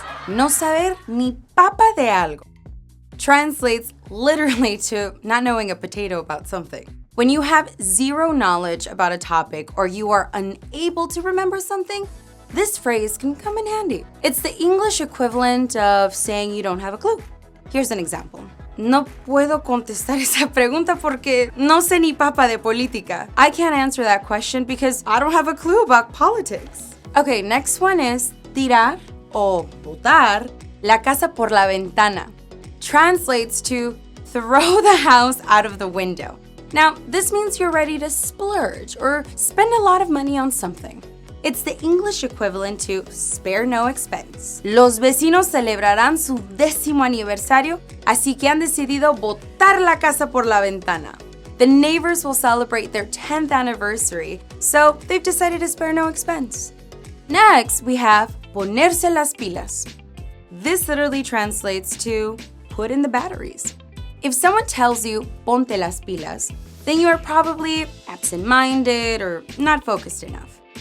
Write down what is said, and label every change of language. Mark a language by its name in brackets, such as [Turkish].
[Spanish] No saber ni papa de algo [English] translates literally to not knowing a potato about something. When you have zero knowledge about a topic or you are unable to remember something, this phrase can come in handy. It's the English equivalent of saying you don't have a clue. Here's an example. [Spanish] No puedo contestar esa pregunta porque no sé ni papa de política. [English] I can't answer that question because I don't have a clue about politics. Okay, next one is [Spanish] tirar o botar la casa por la ventana. [English] Translates to throw the house out of the window. Now, this means you're ready to splurge or spend a lot of money on something. It's the English equivalent to spare no expense. [Spanish] Los vecinos celebrarán su 10º aniversario, así que han decidido botar la casa por la ventana. [English] The neighbors will celebrate their 10th anniversary, so they've decided to spare no expense. Next, we have [Spanish] Ponerse las pilas. [English] This literally translates to put in the batteries. If someone tells you, [Spanish] ponte las pilas, [English] then you are probably absent-minded or not focused enough.